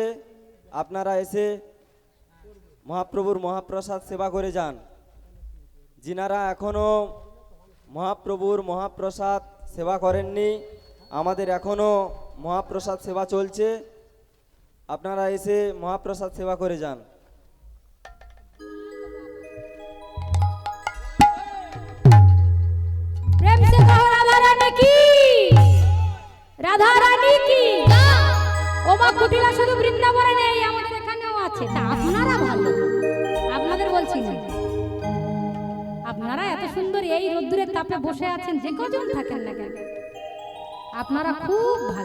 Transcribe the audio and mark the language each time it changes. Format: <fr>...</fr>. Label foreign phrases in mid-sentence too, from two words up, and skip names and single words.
<bn>আপনারা এসে মহাপ্রভুর মহাপ্রসাদ সেবা করে যান। যিনারা এখনো মহাপ্রভুর মহাপ্রসাদ সেবা করেননি, আমাদের এখনো মহাপ্রসাদ সেবা চলছে। আপনারা এসে মহাপ্রসাদ সেবা করে যান।</bn> <hi>प्रेम से कहो राधा रानी की, राधा रानी की।</hi> <bn>ও মা কুটিলা শুধু বৃন্দাবনে নেই, আমাদের এখানেও আছে। তা আপনারা ভালো, আপনাদের বলছি না। আপনারা এত সুন্দর এই রোদ্দুরের তাপে বসে আছেন, যে কজন থাকেন না কেন আপনারা খুব ভালো।</bn>